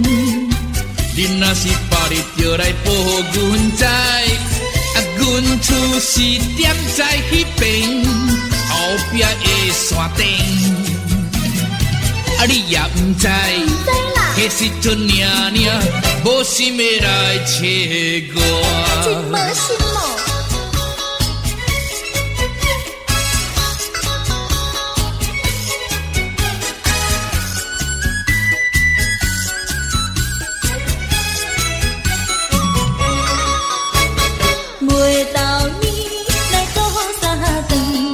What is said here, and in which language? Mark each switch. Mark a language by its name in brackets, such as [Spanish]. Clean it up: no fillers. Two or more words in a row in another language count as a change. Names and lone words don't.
[Min Nan Chinese] 你若是别日就来报阮知，啊，阮厝是点在迄边后壁的山顶。啊，你也唔知，知啦，迄时阵领领，无心要来找真我。无心哦。每到年来过三顿，